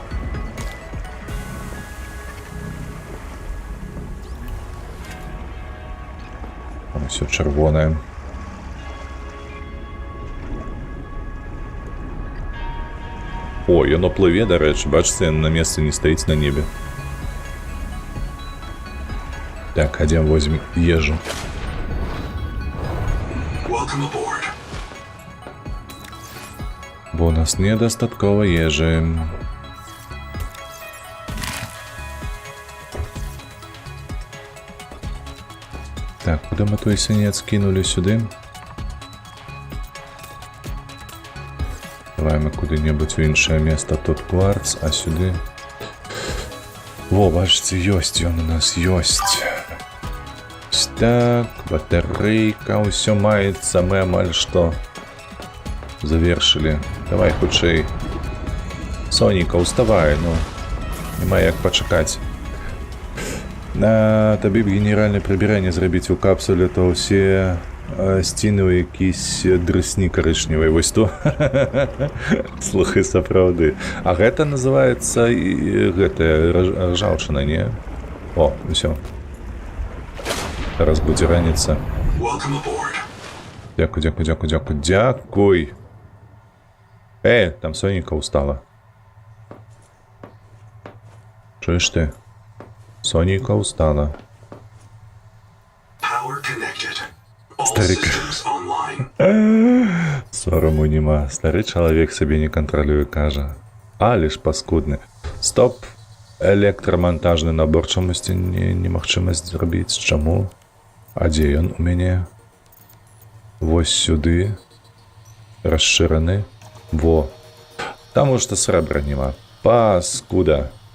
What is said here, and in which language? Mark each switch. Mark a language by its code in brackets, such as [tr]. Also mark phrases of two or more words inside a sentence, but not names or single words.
[be] Все чырвонае. О, яно плыве, дарэчы, бачыце, яно на месцы не стаіць на небе. Так, хадзем возьмем ежу. [en] Welcome aboard. [be] Бо у нас недастаткова ежы. [uk] Так, куди ми той свинець кинули сюди? Давай ми куди-небудь в інше місце. Тут кварц, а сюди... Во, бачите, [be] ёсць ён у нас, ёсць. Так, батарейка, усё маецца, мы амаль што завершили. Давай хутчэй. Соніка, уставай, ну. Нема як пачакаць. Табе б генеральнае прыбіранне зрабіць у капсуле, то ўсе сціны ў якісь дрысні карычневай. Вось то. Слухай, сапраўды. А гэта называецца гэтая ржаўчына, не? О, усё. Зараз будзе раніца. [en] Welcome aboard. [be] Дзякуй, дзякуй, дзякуй, дзякуй, дзякуй. Там Соніка устала. [uk] Чуєш ти? [be] Соніка устала. [en] Power connected. All [ru] Старик. [en] systems online. [uk] Сорому нема. Старий чоловік собі не контролює, каже. Але ж паскудний. Стоп. [be] Электрамонтажны набор чамусьці немагчымасць зрабіць. Чаму? А дзе ён у мяне? Вось сюды. Расшыраны. Во. Таму што срэбра нема. Паскуда.